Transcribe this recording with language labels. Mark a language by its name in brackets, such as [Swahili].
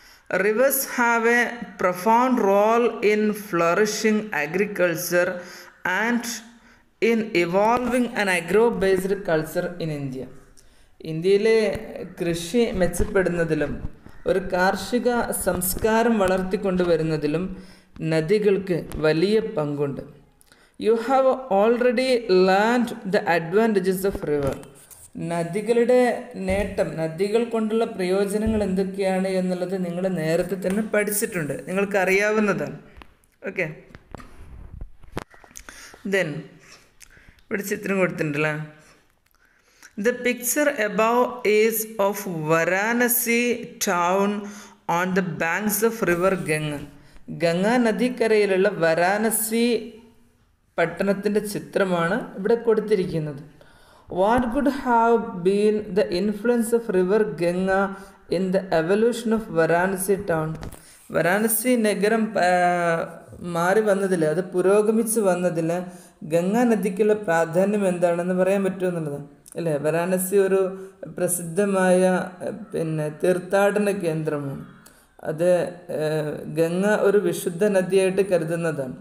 [English] Rivers have a profound role in flourishing agriculture and in evolving an agro-based culture in India. [Malayalam] ഇന്ത്യയിലെ കൃഷി മെച്ചപ്പെടുന്നതിലും ഒരു കാർഷിക സംസ്കാരം വളർത്തിക്കൊണ്ടുവരുന്നതിലും നദികൾക്ക് വലിയ പങ്കുണ്ട്. [English] You have already learned the advantages of river. [Malayalam] നദികളുടെ നേട്ടം, നദികൾ കൊണ്ടുള്ള പ്രയോജനങ്ങൾ എന്തൊക്കെയാണ് എന്നുള്ളത് നിങ്ങൾ നേരത്തെ തന്നെ പഠിച്ചിട്ടുണ്ട്, നിങ്ങൾക്കറിയാവുന്നതാണ്. ഓക്കെ, ദെൻ ഇവിടെ ചിത്രം കൊടുത്തിട്ടുണ്ടല്ലോ. [English] The picture above is of Varanasi town on the banks of river Ganga. [Malayalam] Ganga നദിക്കരയിലുള്ള Varanasi പട്ടണത്തിൻ്റെ ചിത്രമാണ് ഇവിടെ കൊടുത്തിരിക്കുന്നത്. [English] What could have been the influence of river Ganga in the evolution of Varanasi town? [Malayalam] Varanasi നഗരം മാറി വന്നതിൽ, അത് പുരോഗമിച്ച് വന്നതിൽ ഗംഗാ നദിക്കുള്ള പ്രാധാന്യം എന്താണെന്ന് പറയാൻ പറ്റുമെന്നുള്ളതാണ് അല്ലേ. വാരാണസി ഒരു പ്രസിദ്ധമായ തീർത്ഥാടന കേന്ദ്രമാണ്. അത് ഗംഗ ഒരു വിശുദ്ധ നദിയായിട്ട് കരുതുന്നതാണ്.